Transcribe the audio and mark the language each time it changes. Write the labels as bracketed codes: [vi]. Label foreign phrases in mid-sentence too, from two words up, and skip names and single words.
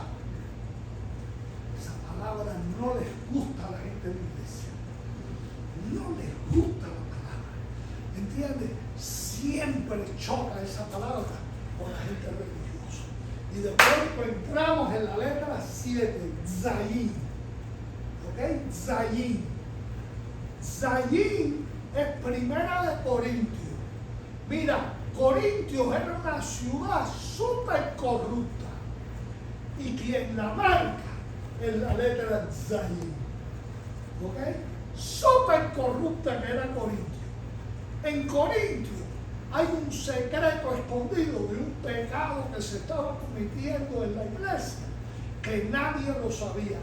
[es] Esa palabra no les gusta a la gente de la iglesia. No les gusta la palabra. ¿Entiendes? Siempre choca esa palabra con la gente religiosa. Y de pronto entramos en la letra 7, Zayin. ¿Ok? Zayin. Zayin es primera de Corintios. Mira, Corintios era una ciudad súper corrupta. Y quien la marca es la letra Zayin. ¿Ok? Súper corrupta que era Corintios. En Corintios hay un secreto escondido de un pecado que se estaba cometiendo en la iglesia, que nadie lo sabía.